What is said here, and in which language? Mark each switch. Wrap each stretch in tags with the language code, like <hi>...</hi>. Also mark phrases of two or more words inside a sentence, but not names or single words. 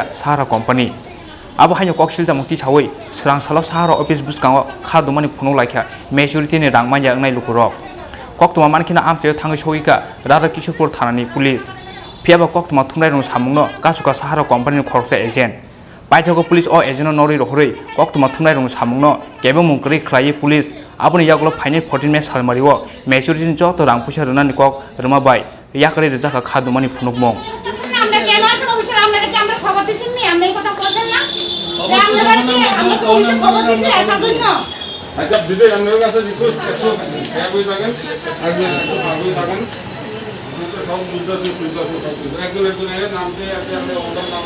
<trp>sahara company abo haino koksil chamung ti sawoi srang salo sahara office buskango khadumani phunu laikha majority ni rang manja angnai lukurok koktuma mankina amchayo thangai soika Radha Kishorpur thanani police Piaba koktuma thumrai rong samungno kasuka sahara company khorsa agent paithago police o agent nori rohorei koktuma thumrai rong samungno kebe mungkri khlai police aboni yagulo phaini 14 me salmariwo majority joto rang puisa runani kok ruma bai yakari rejaka khadumani phunukmong</trp> <bn>আমরা কেন আছেন অফিসার আপনারা কি আমরা খবর দিছেন নি আমরা এই কথা বলছেন না আমরা বাড়িতে আমরা তো অফিসে খবর দিছি আসার জন্য আচ্ছা দিদি আপনাদের কাছে রিকোয়েস্ট একটু বই থাকেন আগে একটু বই থাকেন সব বুঝতে সুবিধা একজন একজনের নাম দিয়ে আপনি ওনার নাম</bn>